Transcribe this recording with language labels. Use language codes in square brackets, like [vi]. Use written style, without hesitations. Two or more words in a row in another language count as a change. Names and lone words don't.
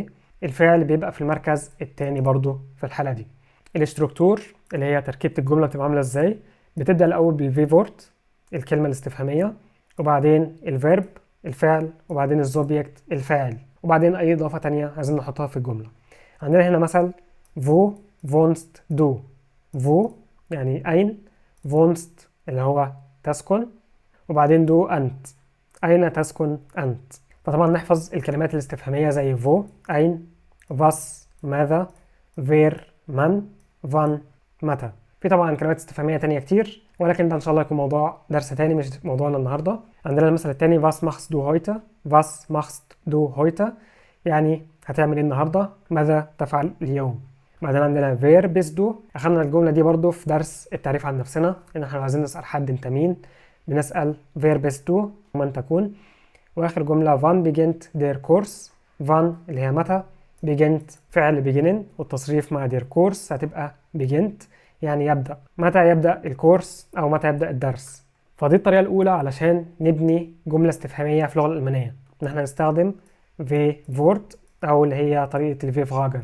[ar] الفعل بيبقى في المركز الثاني برضو في الحالة دي. الاستركتور اللي هي تركيبة الجملة بتبقى عاملة ازاي، بتبدأ الأول بالفي فورت الكلمة الاستفهامية، وبعدين الفيرب الفعل، وبعدين الزوبيكت الفاعل، وبعدين أي إضافة تانية عايزين نحطها في الجملة. عندنا هنا مثل [de] wo wohnst du. [ar] wo يعني أين، wohnst اللي هو تسكن، وبعدين دو أنت أين تسكن أنت. فطبعا نحفظ الكلمات الاستفهامية زي wo أين، was ماذا، wer من، wann متى. في طبعا كلمات استفهامية تانية كتير، ولكن ده إن شاء الله يكون موضوع درس تاني مش موضوعنا النهاردة. عندنا المثل التاني [de] was machst du heute. was machst du heute [ar] يعني هتعمل ايه النهاردة، ماذا تفعل اليوم. بعدين عندنا [de] wer bist du. [ar] أخذنا الجملة دي برضو في درس التعريف عن نفسنا، إن احنا عايزين نسأل حد انت مين بنسأل [de] wer bist du [ar] من تكون. وآخر جملة [de] wann beginnt der Kurs. [ar] wann اللي هي متى، beginnt فعل beginnen والتصريف مع [de] der Kurs [ar] هتبقى beginnt يعني يبدأ. متى يبدأ الكورس أو متى يبدأ الدرس. فدي الطريقة الأولى علشان نبني جملة استفهامية في اللغة الألمانية، إن احنا نستخدم في فورت أو اللي هي طريقة الفي فراجة.